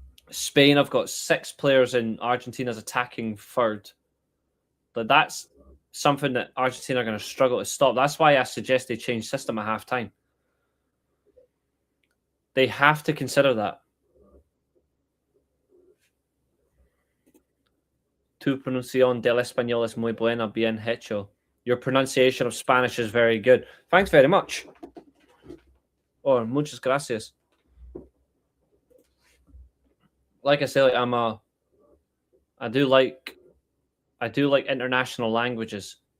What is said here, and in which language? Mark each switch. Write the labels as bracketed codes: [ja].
[en] Spain, I've got 6 players in Argentina's attacking third. But that's something that Argentina are going to struggle to stop. That's why I suggest they change system at halftime. They have to consider that. [es] Tu pronunciación del español es muy buena, bien hecho. [en] Your pronunciation of Spanish is very good. Thanks very much. [es] Oh, muchas gracias. [en] Like I say, I do like international languages.